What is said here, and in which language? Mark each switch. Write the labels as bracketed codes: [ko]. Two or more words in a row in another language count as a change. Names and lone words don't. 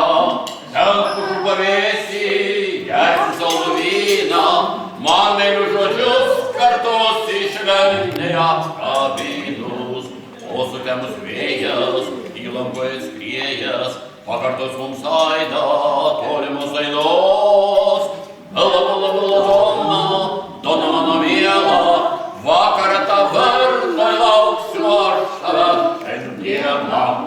[lt] Ten pušų pavėsį, gersiu saldų vyną, man meilių žodžius kartos švelniai apkabinus. O sutemus vėjas, įlankoje skriejas, pakartos mums aidą, tolimos aidos. [it] Bela, bela, bela dona, dona [lt] mano miela, vakarą tavernoj lauksiu aš tave šiandieną.